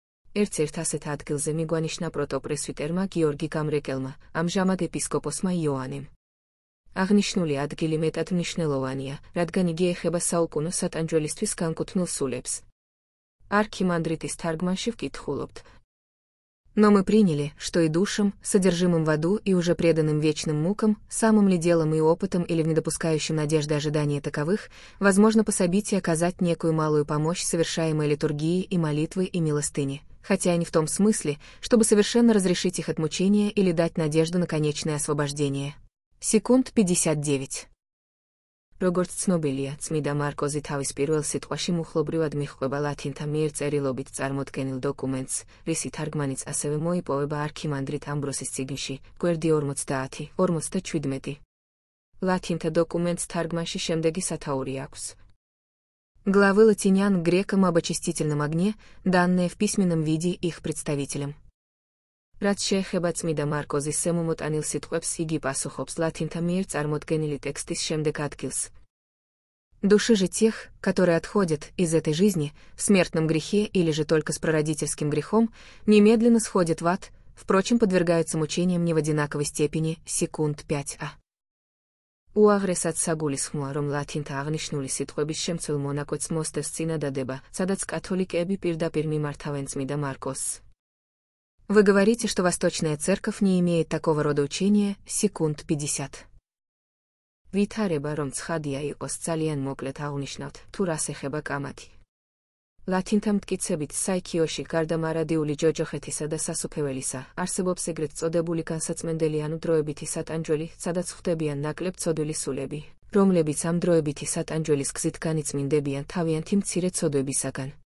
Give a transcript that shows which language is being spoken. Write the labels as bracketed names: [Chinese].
[Georgian] ერთ-ერთ ასეთ ადგილზე მიგვანიშნა პროტოპრესვიტერმა გიორგი გამრეკელმა, ამჟამად ეპისკოპოსმა იოანემ. აღნიშნული ადგილი მეტად მნიშვნელოვანია, რადგან იგი ეხება საუკუნო სატანჯველისთვის განკუთვნილ სულებს. არქიმандритის თარგმანში вкითხულობთ. [Russian] Но мы приняли, что и душам, содержимым в аду и уже преданным вечным мукам, самым ли делом и опытом или в недопускающем надежды ожидания таковых, возможно пособить и оказать некую малую помощь совершаемой литургии и молитвы и милостыни, хотя и не в том смысле, чтобы совершенно разрешить их от мучения или дать надежду на конечное освобождение. Секунд 59. [Georgian] როგორც ცნობილია, წმიდა მარკოზი თავის პირველ სიტყვაში მუხლობრივად მიჰყვება ლათინთა მიერ წერილობით წარმოდგენილ დოკუმენტს, რისი თარგმანიც ასევე მოიპოვება არქიმანდრიტ ამბროსის წიგნში, გვერდი 40-57. ლათინთა დოკუმენტს თარგმანში შემდეგი სათაური აქვს. [Russian] Главы латинян грекам об очистительном огне, данные в письменном виде их представителям. [Georgian] რაც შეეხება წმიდა მარკოზის ზემომოტანილ სიტყვებს, იგი პასუხობს ლათინთა მიერ წარმოდგენილი ტექსტის შემდეგ ადგილს. [Russian] Души же тех, которые отходят из этой жизни в смертном грехе или же только с прародительским грехом, немедленно сходят в ад, впрочем, подвергаются мучениям не в одинаковой степени, секунд 5а. [Georgian] უაღრესად საგულისხმოა, რომ ლათინთა აღნიშნული სიტყვების შემცველ მონაკვეთს მოსდევს წინადადება, სადაც კათოლიკეები პირდაპირ მიმართავენ წმიდა მარკოზს. [Russian] Вы говорите, что Восточная Церковь не имеет такого рода учения, секунд 50. [Georgian] ვითარება, რომ ცხადია იყოს ძალიან მოკლედ აღნიშნავთ, თუ რას ეხება კამათი. ლათინთა მტკიცებით საიქიოში გარდა მარადიული ჯოჯოხეთისა და სასუფეველისა, არსებობს ეგრეთ წოდებული განსაწმენდელი ანუ დროებითი სატანჯველი, სადაც ხვდებიან ნაკლებ ცოდვილი სულები, რომლებიც ამ დროებითი სატანჯველის გზით განიწმინდებიან თავიანთი მცირე ცოდვებისაგან.